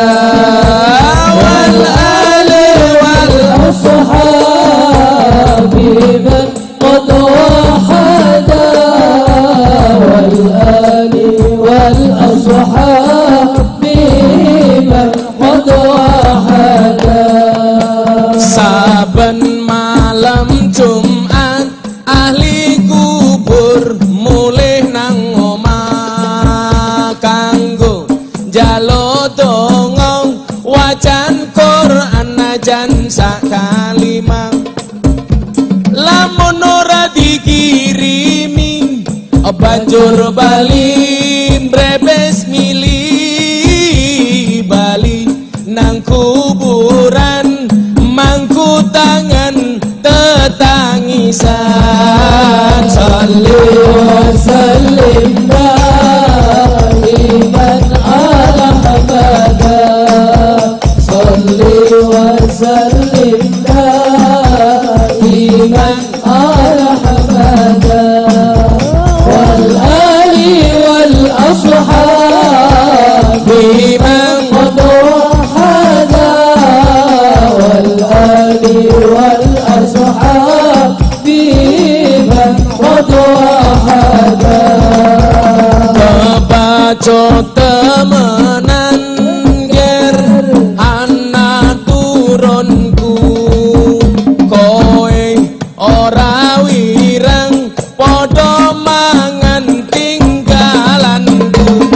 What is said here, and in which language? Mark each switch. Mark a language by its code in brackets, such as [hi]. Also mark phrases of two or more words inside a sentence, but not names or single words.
[ar] والآل والأصحاب من قد وحدا. والآل والأصحاب من قد وحدا. [jv] Saben malam Jumat ahli kubur mulih nang omah kanggo njaluk donga wacan Quran najan sak kalimah. Lamun ora dikirimi banjur bali mbrebes milih bali nang kuburan mangku tangan tetangisan. [ar] صل وسلم دائما على مدى. صل وسلم دائما على مدى. والآل والأصحاب من قد وحدا. والآل والأصحاب من قد وحدا. [jv] Kebaco temenan ger ana turunku, koe ora wireng padha mangan tinggalanku.